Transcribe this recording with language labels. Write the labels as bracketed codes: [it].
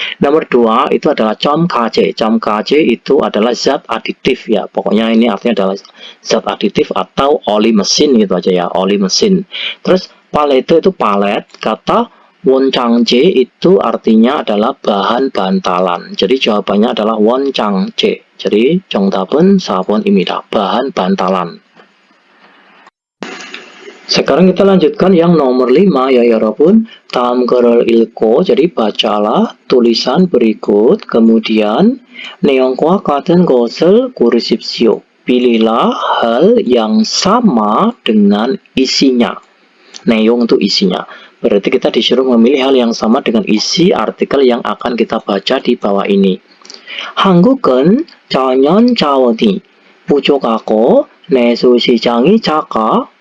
[id] Nomor 2 itu adalah comkaje. Comkaje itu adalah zat aditif ya. Pokoknya ini artinya adalah zat aditif atau oli mesin gitu aja ya, oli mesin. Terus palete itu palet, kata wonchangje itu artinya adalah bahan bantalan. Jadi jawabannya adalah wonchangje. [ko] Jadi 정답은 4번입니다. [id] bahan bantalan. Sekarang kita lanjutkan yang nomor 5 ya 여러분. [ko] 다음 글을 읽고, [id] jadi bacalah tulisan berikut, kemudian [ko] 내용과 같은 것을 고르십시오. [id] Pilihlah hal yang sama dengan isinya. 내용 itu isinya. Berarti kita disuruh memilih hal yang sama dengan isi artikel yang akan kita baca di bawah ini. [ko] 한국은 전년 자원이 부족하고 내수 시장이 작아.